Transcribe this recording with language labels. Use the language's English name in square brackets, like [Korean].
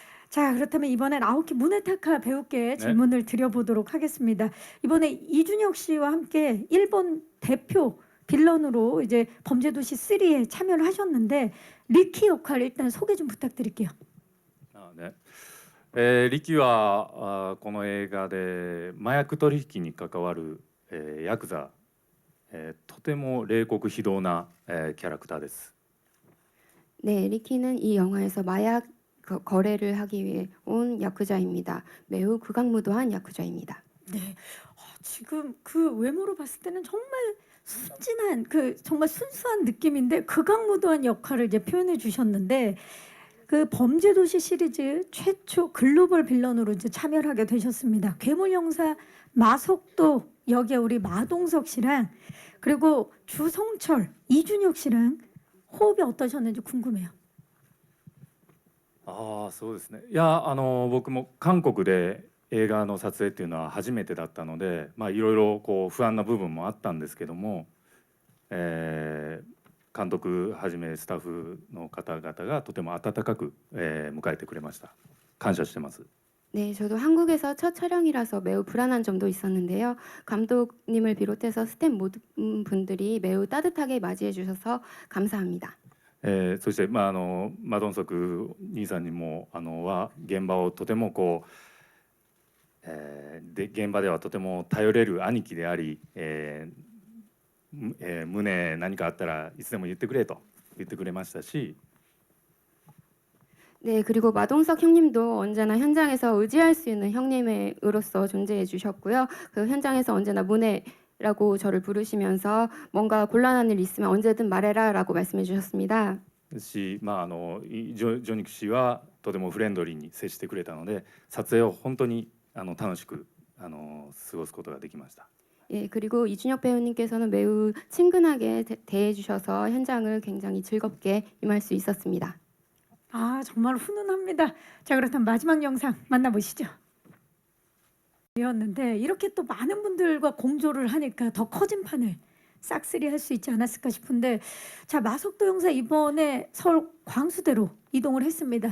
[Korean] 자, 그렇다면 이번엔 아오키 무네타카 배우께 질문을 드려보도록 하겠습니다. 이번에 이준혁 씨와 함께 일본 대표 빌런으로 이제 범죄도시 3에 참여를 하셨는데 리키 역할 일단 소개 좀 부탁드릴게요. [Japanese] ねリキはこの映画で麻薬取引に関わる、ヤクザ、とても冷酷非道な、キャラクターです。 [Korean] 네, 리키는 이 영화에서 마약 거래를 하기 위해 온 야쿠자입니다. 매우 극악무도한 야쿠자입니다. 네, 지금 그 외모로 봤을 때는 정말 순진한 그 정말 순수한 느낌인데 극악무도한 역할을 이제 표현해 주셨는데 그 범죄도시 시리즈 최초 글로벌 빌런으로 이제 참여를 하게 되셨습니다. 괴물영사 마석도 역의 우리 마동석 씨랑 그리고 주성철, 이준혁 씨랑 호흡이 어떠셨는지 궁금해요. [Japanese] そうですね。いや僕も韓国で映画の撮影っていうのは初めてだったので、いろいろこう不安な部分もあったんですけども、監督はじめスタッフの方々がとても温かく、迎えてくれました。感謝してます。 [Korean] 네, 저도 한국에서 첫 촬영이라서 매우 불안한 점도 있었는데요. 감독님을 비롯해서 스태프 모든 분들이 매우 따뜻하게 맞이해 주셔서 감사합니다. [Japanese] そしてマドンソク兄さんにもは現場をとてもこう、で現場ではとても頼れる兄貴であり、胸何かあったらいつでも言ってくれと言ってくれましたし [Korean] 네, 그리고 마동석 형님도 언제나 현장에서 의지할 수 있는 형님으로서 존재해 주셨고요. 그 현장에서 언제나 문혜라고 저를 부르시면서 뭔가 곤란한 일 있으면 언제든 말해라라고 말씀해 주셨습니다. [Japanese] し、ジョニク氏はとてもフレンドリーに接してくれたので撮影を本当に楽しく過ごすことができました。 [Korean] 예, 그리고 이준혁 배우님께서는 매우 친근하게 대해 주셔서 현장을 굉장히 즐겁게 임할 수 있었습니다. 정말 훈훈합니다. 자, 그렇다면 마지막 영상 만나보시죠. 이었는데 이렇게 또 많은 분들과 공조를 하니까 더 커진 판을 싹쓸이 할 수 있지 않았을까 싶은데 자, 마석도 형사 이번에 서울 광수대로 이동을 했습니다.